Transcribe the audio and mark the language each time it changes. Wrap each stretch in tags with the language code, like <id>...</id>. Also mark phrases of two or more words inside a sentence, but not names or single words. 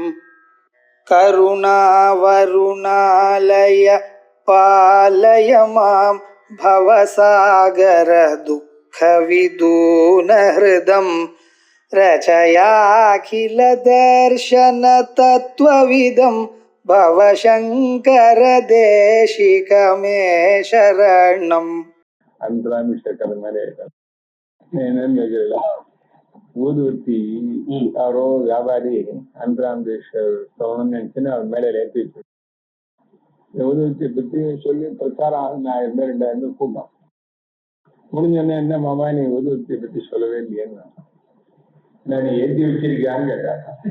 <sa>करुणावरुणालय पालय मां भवसागर दुःखविदूनहृदं रचयाखिल दर्शन तत्त्वविदं भवशङ्कर देशिकमे शरणम्.</sa> <ta>ஊதுவத்தி யாரோ வியாபாரி ஆந்திராந்தேஸ்வர் சோழன் நினைச்சுன்னு அவர் மேலே ஏற்றி வச்சு ஊதுவத்தியை பத்தி சொல்லி பிரச்சாரம் 1000 கூட்டம் முடிஞ்சோடனே என்ன மாமா நீ ஊதுவத்தியை பத்தி சொல்லவே இல்லையேன்னு நான் நீ ஏற்றி வச்சிருக்கியான்னு கேட்டாங்க.</ta>